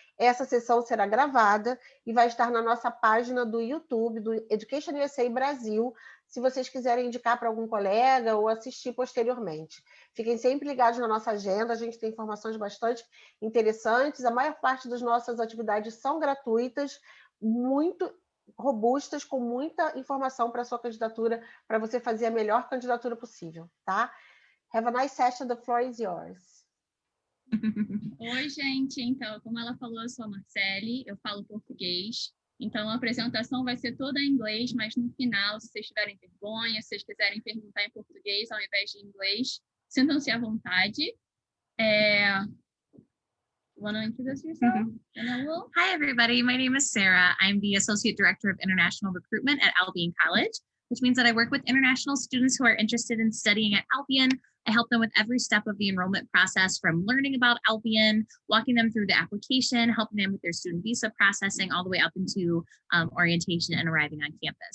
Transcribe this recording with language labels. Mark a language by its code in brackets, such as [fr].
[pt] Essa sessão será gravada e vai estar na nossa página do YouTube, do EducationUSA Brasil, se vocês quiserem indicar para algum colega ou assistir posteriormente. Fiquem sempre ligados na nossa agenda, a gente tem informações bastante interessantes, a maior parte das nossas atividades são gratuitas, muito robustas, com muita informação para a sua candidatura, para você fazer a melhor candidatura possível, tá? [en] Have a nice session, the floor is yours. [pt] Oi, gente. Então, como ela falou, eu sou a Marcele, eu falo português. Então, a apresentação vai ser toda em inglês, mas no final, se vocês tiverem vergonha, se vocês quiserem perguntar em português ao invés de inglês, sintam-se à vontade. [en] Want to introduce yourself? Hi, everybody. My name is Sarah. I'm the Associate Director of International Recruitment at Albion College, which means that I work with international students who are interested in studying at Albion. I help them with every step of the enrollment process, from learning about Albion, walking them through the application, helping them with their student visa processing, all the way up into orientation and arriving on campus.